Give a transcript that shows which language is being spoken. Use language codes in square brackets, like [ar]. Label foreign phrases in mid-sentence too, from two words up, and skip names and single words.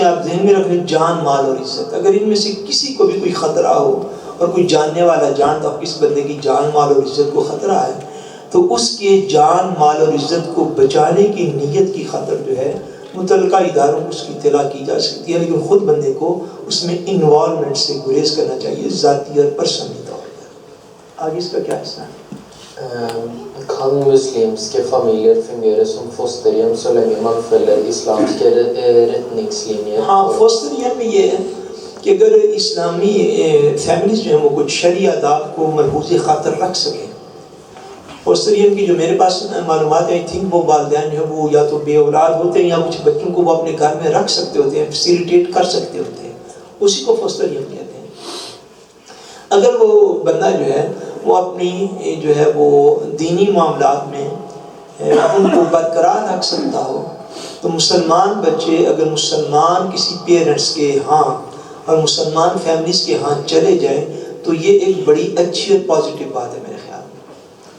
[ur] آپ ذہن میں رکھ لیں جان مال اور عزت اگر ان میں سے کسی کو بھی کوئی خطرہ ہو اور کوئی جاننے والا جانتا ہو کس بندے کی جان مال اور عزت کو خطرہ ہے تو اس کے جان مال اور عزت کو بچانے کی نیت کی خاطر جو ہے متعلقہ اداروں کو اس کی اطلاع کی جا سکتی ہے لیکن خود بندے کو اس میں انوالومنٹ سے گریز کرنا چاہیے ذاتی اور پرسنلی طور پر آگے اس کا کیا حصہ ہے [no] Kan muslimske familier fungere som fosterhjem så lenge man følger islamske retningslinjer? [ur] ہاں فوسٹریم میں یہ ہے کہ اگر اسلامی فیملیز جو ہیں وہ کچھ شرعی آداب کو ملحوظ خاطر رکھ سکیں فوسٹریم کی جو میرے پاس معلومات ہیں تھنک وہ والدین جو ہے وہ یا تو بے اولاد ہوتے ہیں یا کچھ بچوں کو وہ اپنے گھر میں رکھ سکتے ہوتے ہیں فیسیلیٹیٹ کر سکتے ہوتے ہیں اسی کو فوسٹریم کہتے ہیں اگر وہ بندہ جو ہے وہ اپنی جو ہے وہ دینی معاملات میں ان کو برقرار رکھ سکتا ہو تو مسلمان بچے اگر مسلمان کسی پیرنٹس کے ہاں اور مسلمان فیملیز کے ہاں چلے جائیں تو یہ ایک بڑی اچھی اور پازیٹیو بات ہے میرے خیال میں